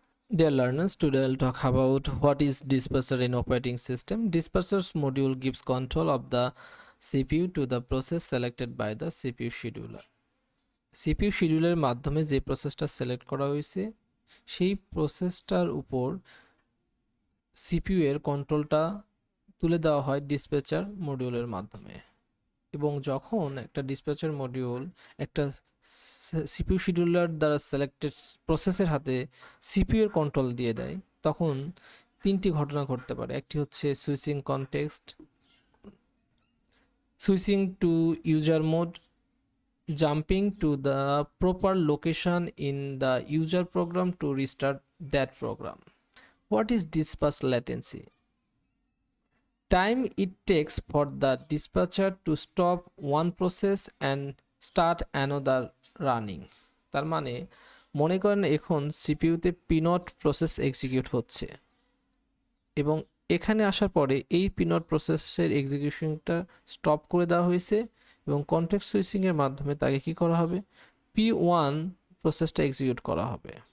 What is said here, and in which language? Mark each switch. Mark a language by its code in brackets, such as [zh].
[en] Dear learners, today I'll talk about what is dispatcher in operating system. Dispatcher's module gives control of the CPU to the process selected by the CPU scheduler. [bn] CPU শিডিউলের মাধ্যমে যে প্রসেসটা select করা হয়েছে সেই প্রসেসটার উপর CPU এর কন্ট্রোলটা তুলে দেওয়া হয় ডিসপ্যাচার মডিউলের মাধ্যমে। এবং যখন একটা ডিসপ্যাচার মডিউল একটা সিপিইউ শিডিউলার দ্বারা সিলেক্টেড প্রসেসের হাতে সিপিইউ এর কন্ট্রোল দিয়ে দেয়, তখন তিনটি ঘটনা ঘটতে পারে। একটি হচ্ছে [en] Switching context, switching to user mode, jumping to the proper location in the user program to restart that program. What is dispatch latency? Time it takes for the dispatcher to stop one process and start another running. [bn] তার মানে মনে করেন এখন সিপিইউতে পিনট process execute হচ্ছে এবং এখানে আসার পরে এই পিনট প্রসেসের এক্সিকিউশনটা স্টপ করে দেওয়া হয়েছে এবং কনটেক্সট সুইচিং এর মাধ্যমে তাকে কি করা হবে, P1 প্রসেসটা এক্সিকিউট করা হবে।